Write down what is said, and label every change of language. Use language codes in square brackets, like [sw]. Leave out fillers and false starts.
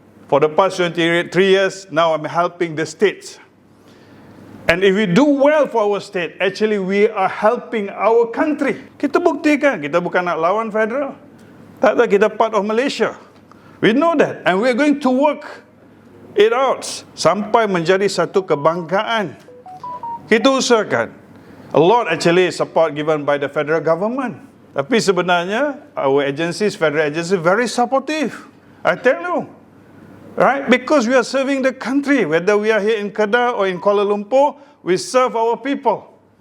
[en] For the past 23 years, now I'm helping the states. And if we do well for our state, actually we are helping our country. [ms] Kita buktikan, kita bukan nak lawan federal. Tak ada, kita part of Malaysia. [en] We know that. And we're going to work it out. [ms] Sampai menjadi satu kebanggaan. Kita usahakan. [en] A lot actually support given by the federal government. [ms] Tapi sebenarnya, [en] our agencies, federal agencies, very supportive. I tell you. Right? Because we are serving the country. Whether we are here in Kedah or in Kuala Lumpur, we serve our people.